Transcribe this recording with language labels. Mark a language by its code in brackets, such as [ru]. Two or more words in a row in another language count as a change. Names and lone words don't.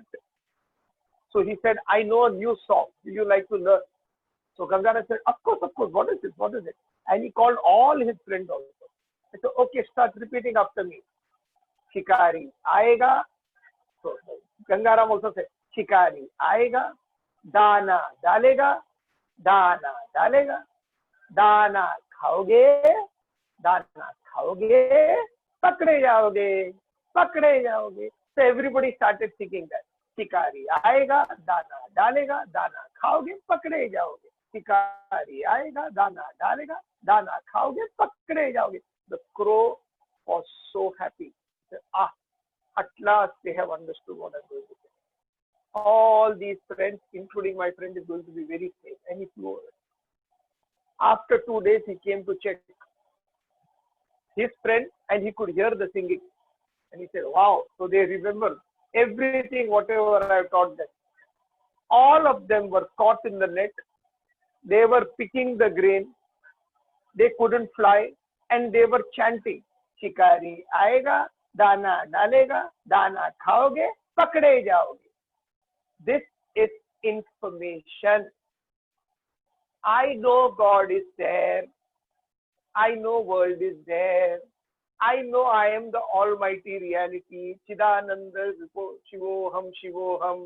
[en] So he said, I know a new song. Do you like to learn? So Gangaram said, of course, what is it? What is it? And he called all his friends also. He said, okay, start repeating after me. [hi] शिकारी आएगा. [en] So Gangaram also said, [hi] शिकारी आएगा, दाना डालेगा, दाना डालेगा, दाना खाओगे, दाना खाओगे, पकड़े जाओगे, पकड़े जाओगे. [en] So everybody started singing that. [hi] शिकारी आएगा, दाना डालेगा, दाना खाओगे, पकड़े जाओगे. शिकारी आएगा, दाना डालेगा, दाना खाओगे, पकड़े जाओगे. [en] The crow was so happy. He said, at last they have understood what I'm going to say. All these friends, including my friend, is going to be very safe. And he flew away. After 2 days, he came to check his friend and he could hear the singing. And he said, wow, so they remember everything, whatever I have taught them. All of them were caught in the net. They were picking the grain. They couldn't fly. And they were chanting, [hi] शिकारी आएगा, दाना डालेगा, दाना खाओगे, पकड़े जाओगे. [en] This is information. I know God is there. I know world is there. I know I am the almighty reality. [sa] चिदानन्द शिवोहम् शिवोहम्.